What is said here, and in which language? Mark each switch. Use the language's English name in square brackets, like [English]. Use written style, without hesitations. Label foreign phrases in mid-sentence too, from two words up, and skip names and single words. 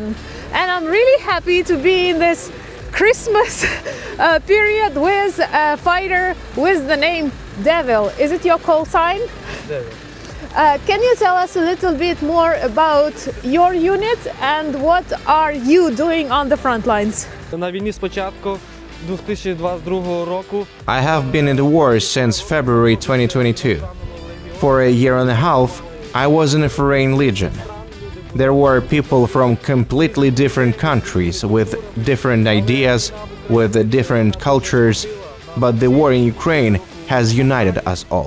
[English] And I'm really happy to be in this Christmas period with a fighter with the name Devil. Is it your call sign? Devil. Can you tell us a little bit more about your unit and what are you doing on the front lines? [Ukrainian] На війні спочатку 2022 року. [English] I have been in the war since February 2022. For a year and a half, I was in a foreign legion. There were people from completely different countries with different ideas, with different cultures, but the war in Ukraine has united us all.